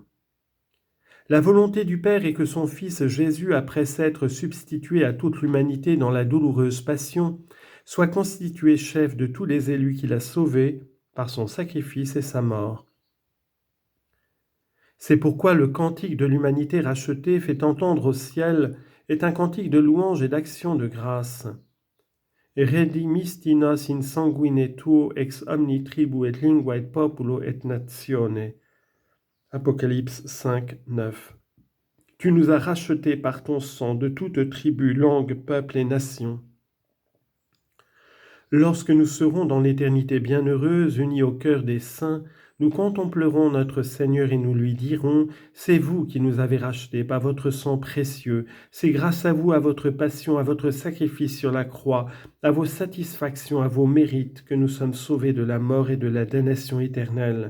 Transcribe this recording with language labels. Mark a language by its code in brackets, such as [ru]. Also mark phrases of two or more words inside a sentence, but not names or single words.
[fr] La volonté du Père est que son Fils Jésus, après s'être substitué à toute l'humanité dans la douloureuse passion, soit constitué chef de tous les élus qu'il a sauvés par son sacrifice et sa mort. C'est pourquoi le cantique de l'humanité rachetée fait entendre au ciel est un cantique de louange et d'action de grâce. [la] Redimisti nos in sanguine tuo ex omni tribu et lingua et populo et natione. [fr] Apocalypse 5, 9. Tu nous as rachetés par ton sang de toute tribu, langue, peuple et nation. Lorsque nous serons dans l'éternité bienheureuse, unis au cœur des saints, nous contemplerons notre Seigneur et nous lui dirons, « C'est vous qui nous avez rachetés par votre sang précieux, c'est grâce à vous, à votre passion, à votre sacrifice sur la croix, à vos satisfactions, à vos mérites, que nous sommes sauvés de la mort et de la damnation éternelle.